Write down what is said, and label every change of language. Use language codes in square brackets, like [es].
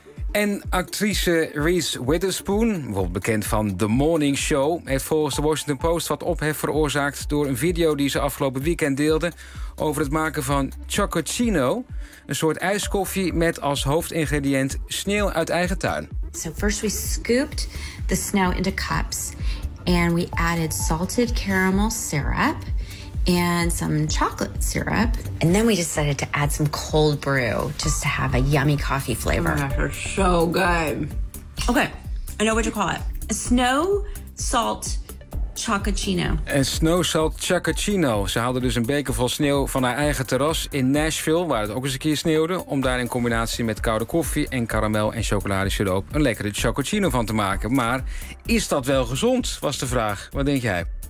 [nl] En actrice Reese Witherspoon, bijvoorbeeld bekend van The Morning Show, heeft volgens de Washington Post wat ophef veroorzaakt door een video die ze afgelopen weekend deelde over het maken van Chococino, een soort ijskoffie met als hoofdingrediënt sneeuw uit eigen tuin. [en] So first we scooped the snow into cups and we added salted caramel syrup and some chocolate syrup. And then we decided to add some cold brew just to have a yummy coffee flavor. Oh, they're so good. Okay, I know what to call it. A snow salt [nl] Chococino. En snow salt Chococino. Ze haalde dus een beker vol sneeuw van haar eigen terras in Nashville, waar het ook eens een keer sneeuwde, om daar in combinatie met koude koffie en karamel en chocoladesiroop een lekkere Chococino van te maken. Maar is dat wel gezond, was de vraag. Wat denk jij?